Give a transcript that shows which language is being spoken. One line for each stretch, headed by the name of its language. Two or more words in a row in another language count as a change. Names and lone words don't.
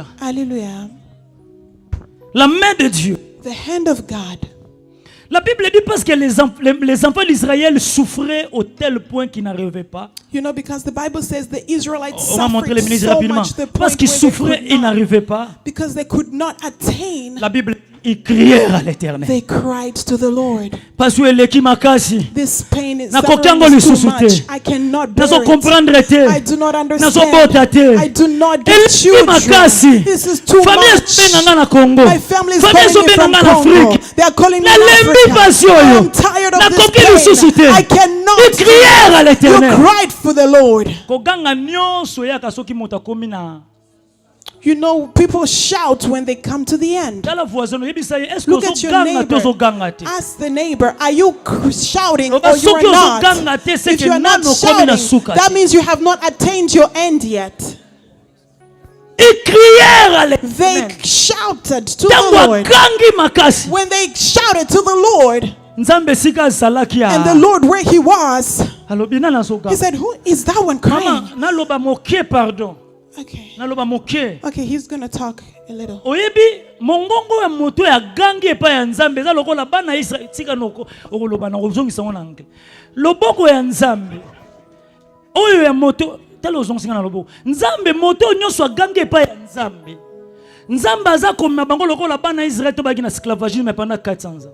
French: Hallelujah. La main de Dieu.
English: The hand of God.
French: La Bible dit parce que les enfants d'Israël souffraient au tel point qu'ils n'arrivaient pas.
English: You know, because the Bible says the Israelites
French: On va montrer les
English: suffered
French: ministres
English: so
French: rapidement.
English: much the
French: Parce
English: point
French: qu'ils
English: where
French: souffraient,
English: they
French: ils
English: could not,
French: n'arrivaient pas.
English: because they could not attain.
French: La Bible, Ils crièrent à l'Éternel.
English: They cried to the Lord.
French: Parce que
Lingala: l'eki makasi.
English: This pain is
Lingala: Na
English: suffering
Lingala: kokango
English: is too
Lingala: lisusu te.
English: much. I cannot bear
Lingala: Nazo
English: it.
Lingala: comprendre te.
English: I do not
Lingala: Nazo
English: understand.
Lingala: bota te.
English: I do not get
Lingala: Eleki
English: children.
Lingala: makasi.
English: This is too
Lingala: Famille
English: much.
Lingala: esobe na Congo.
English: My family is
Lingala: Famille
English: calling me
Lingala: esobe
English: from
Lingala: na
English: Congo.
Lingala: Afrique.
English: They are calling me
Lingala: Na
English: from
Lingala: lembi pasi
English: Africa.
Lingala: oyo.
English: I'm tired of
Lingala: Na
English: this
Lingala: koki lisusu te.
English: pain. I cannot.
French: Ils crièrent à
English: You
French: l'Éternel.
English: cried for the Lord.
Lingala: Koganga nyonso yaka soki moto akomi na.
English: You know, people shout when they come to the end.
Lingala: Tala voisin yebisa ye est-ce
English: Look
French: que
English: at your
Lingala: ozoganga
English: neighbor.
Lingala: to ozoganga te.
English: Ask the neighbor, are you shouting or
Lingala: Loba
English: you are
Lingala: soki
English: not?
Lingala: ozoganga te,
French: c'est
English: If
French: que
English: you are not
Lingala: nano komi na
English: shouting,
Lingala: suka
English: that
Lingala: te.
English: means you have not attained your end yet.
French: Ils crièrent à
English: They
French: l'Éternel.
English: shouted to
Lingala: Tango
English: the Lord.
Lingala: akangi makasi.
English: When they shouted to the Lord,
Lingala: Nzambe sika azalaki
English: and the
Lingala: ya.
English: Lord where he was,
Lingala: Alobi na
English: he
Lingala: nazoganga.
English: said, who is that one crying?
Lingala: Mama, naloba moke pardon.
English: Okay.
Lingala: Naloba moke.
English: Okay, he's gonna talk a little.
Lingala: Oyebi mongongo ya moto ya gangi epa ya Nzambe eza lokola bana Israel tika noko okoloba na kozongisa ngo na anglais. Loboko ya Nzambe. Oyo ya moto talo ozongisa na loboko. Nzambe moto nyonso agangi epa ya Nzambe. Nzambe aza komema bango lokola bana Israel to baki na esclavagisme
French: pendant 400 ans.